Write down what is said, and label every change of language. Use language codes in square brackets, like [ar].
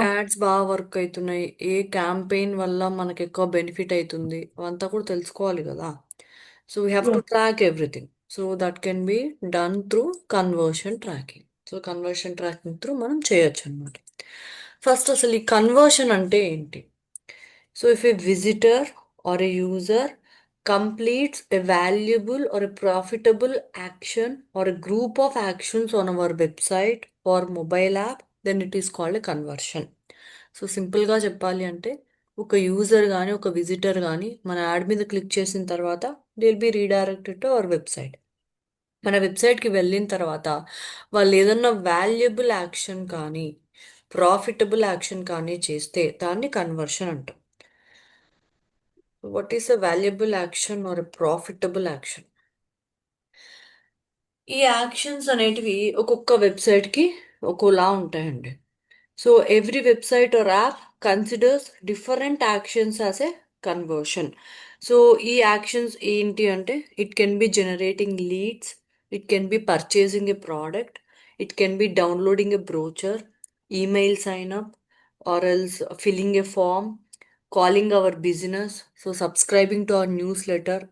[te] Ads బాగా work అవుతున్నాయి, ఏ campaign వల్ల మనకి ఎక్కువ బెనిఫిట్ అవుతుంది అవంతా కూడా తెలుసుకోవాలి కదా. [en] So we have to Yes. Track everything. So that can be done through conversion tracking. [te] So conversion tracking through మనం చేయొచ్చు అనమాట. ఫస్ట్ అసలు ఈ కన్వర్షన్ అంటే ఏంటి? [en] So, if a visitor or a user completes a valuable or a profitable action or a group of actions on our website or mobile app, then it is called a conversion. [te] So సింపుల్గా చెప్పాలి అంటే ఒక user కానీ ఒక visitor కానీ మన add మీద click చేసిన తర్వాత [en] They will be redirected to our website. [te] మన వెబ్సైట్కి వెళ్ళిన తర్వాత వాళ్ళు ఏదన్నా వాల్యుబుల్ యాక్షన్ కానీ ప్రాఫిటబుల్ యాక్షన్ కానీ చేస్తే దాన్ని కన్వర్షన్ అంటాం. [en] What is a valuable action or a profitable action? [te] ఈ యాక్షన్స్ అనేటివి ఒక్కొక్క వెబ్సైట్కి ఒక్కోలా ఉంటాయండి. [en] So every website or app considers different actions as a conversion. [te] So ఈ యాక్షన్స్ ఏంటి అంటే [en] It can be generating leads, it can be purchasing a product, it can be downloading a brochure, email sign up, or else filling a form, calling our business, so subscribing to our newsletter.